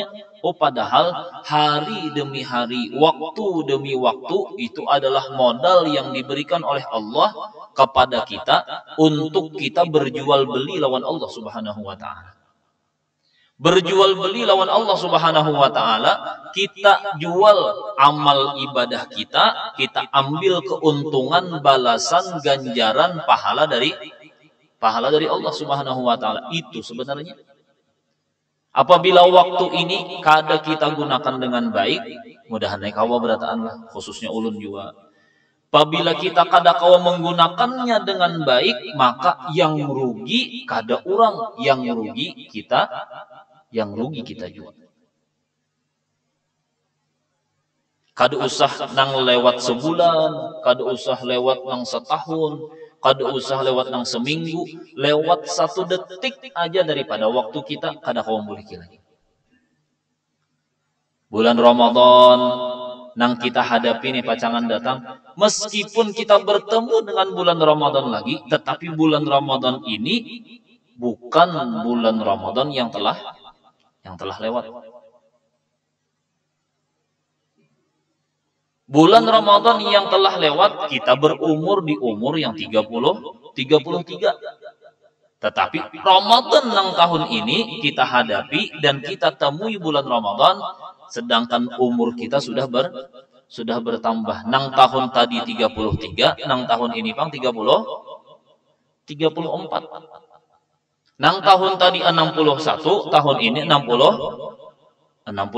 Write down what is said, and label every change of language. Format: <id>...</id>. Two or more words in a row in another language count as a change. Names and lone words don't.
<id>Padahal hari demi hari, waktu demi waktu itu adalah modal yang diberikan oleh Allah kepada kita untuk kita berjual beli lawan Allah</id> <ar>Subhanahu wa taala.</ar> <id>Berjual beli lawan Allah</id> <ar>Subhanahu wa taala,</ar> <id>kita jual amal ibadah kita ambil keuntungan, balasan, ganjaran, pahala dari Allah</id> <ar>Subhanahu wa taala.</ar> <id>Itu sebenarnya.</id> <bjn>Apabila waktu ini kada kita gunakan dengan baik, mudah-mudahan kawa berataan lah, khususnya ulun juga. Apabila kita kada kawa menggunakannya dengan baik, maka yang rugi kada orang, yang rugi kita juga. Kada usah nang lewat sebulan, kada usah lewat nang setahun, kada usah lewat nang seminggu, lewat 1 detik aja daripada waktu kita kada kawa memiliki lagi.</bjn> <id>Bulan Ramadan</id> <bjn>nang kita hadapi nih pacangan datang,</bjn> <id>meskipun kita bertemu dengan bulan Ramadan lagi, tetapi bulan Ramadan ini bukan bulan Ramadan yang telah lewat. Bulan Ramadan yang telah lewat, kita berumur di umur yang 33. Tetapi Ramadan yang tahun ini kita hadapi dan kita temui bulan Ramadan, sedangkan umur kita sudah bertambah.</id> <bjn>Nang tahun tadi 33, nang tahun ini pang 34. Nang tahun tadi 61, tahun ini 62.</bjn>